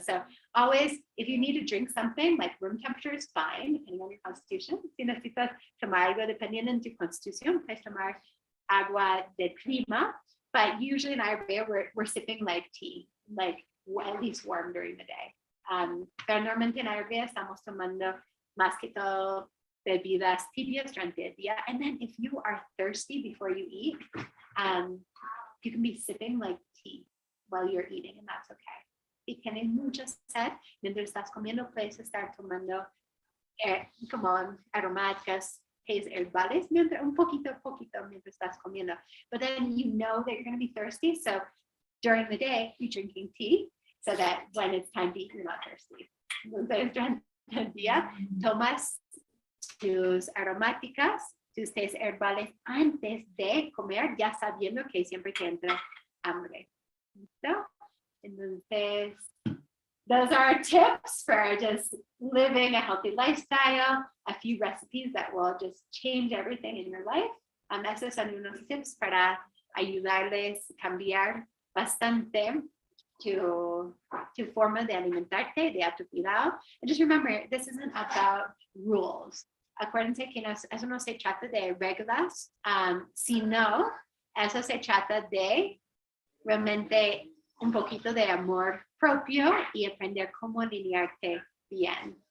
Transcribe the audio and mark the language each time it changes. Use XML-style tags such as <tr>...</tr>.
<en>So always, if you need to drink something, like room temperature is fine, depending on your constitution.</en> <es>Si necesitas tomar algo, dependiendo de tu constitución, puedes tomar agua de clima,</es> <en>but usually in Ayurveda, we're sipping like tea, like at least warm during the day.</en> <es>Pero normalmente en Ayurveda estamos tomando más que todo bebidas tibias durante el día.</es> <en>And then if you are thirsty before you eat, you can be sipping like tea while you're eating, and that's okay.</en> <es>Si tienes mucha sed, mientras estás comiendo, puedes estar tomando como aromáticas, tés herbales, un poquito mientras estás comiendo.</es> <en>But then you know that you're going to be thirsty, so during the day, you're drinking tea, so that when it's time to eat, you're not thirsty.</en> <es>Entonces, durante el día, tomas tus aromáticas, tus tés herbales antes de comer, ya sabiendo que siempre te entra hambre. ¿Listo?</es> <en>Entonces, those are tips for just living a healthy lifestyle, a few recipes that will just change everything in your life.</en> <es>Esos son unos tips para ayudarles a cambiar bastante tu forma de alimentarte, de tu cuidado.</es> <en>And just remember, this isn't about rules.</en> <es>Acuérdense que eso no se trata de reglas, sino eso se trata de realmente un poquito de amor propio y aprender cómo alinearte bien.</es>